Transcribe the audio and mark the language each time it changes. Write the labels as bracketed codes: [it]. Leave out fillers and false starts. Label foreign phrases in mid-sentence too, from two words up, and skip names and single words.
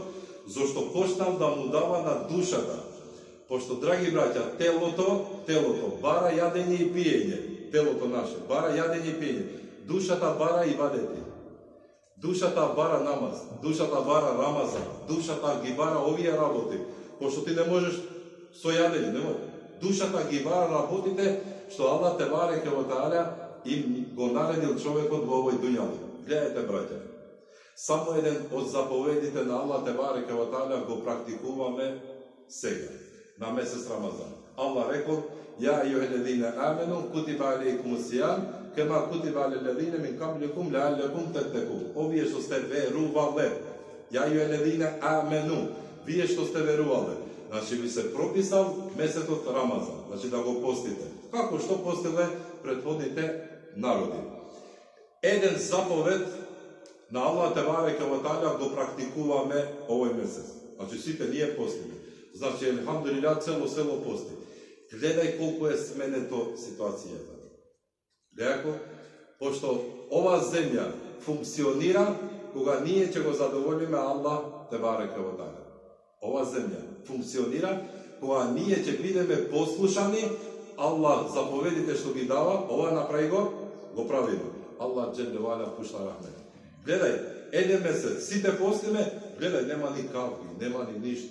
[mk] Зошто почнал да му дава на душата. Пошто, драги браќа, телото бара јадење и пиење. Телото наше бара јадење и пиење. Душата бара ибадети. Душата бара намаз, душата бара Рамазан, душата ги бара овие работи. Пошто ти не можеш со јадење, не можеш. Душата ги бара работите што Аллах [ar] تبارك وتعالى [mk] им го наредил човекот во овој дуњави. Гледајте, браќа, само еден од заповедите на Аллах [ar] تبارك وتعالى [mk] го практикуваме сега, на месец Рамазан. [ar] Аллах рекол: "يا أيها الذين آمنوا كتب عليكم الصيام كما كتب على الذين من قبلكم لعلكم تتقون." [mk] Овие што сте верувале. [ar] يا أيها الذين آمنوا, [mk] вие што сте верувале. Значи ви се прописал месецот Рамазан, значи да го постите. Како што постиле претходните народи. Еден заповед на Аллах [ar] تبارك وتعالى [mk] го практикуваме овој месец. Значи сите ние постиме. Значи елхамдулилlah цело село пости. Гледај колку е сменето ситуацијата. Гледај, пошто ова земја функционира кога ние ќе го задоволиме Аллах [ar] تبارك وتعالى. [mk] ова земја функционира кога ние ќе бидеме послушани. Аллах заповедите што ги дава, ова направи го правиме. Аллах [ar] جل وعلا [mk] пушта рахмет. Гледај, еден месец сите постиме, гледај, нема ни кафи, нема ни ништо.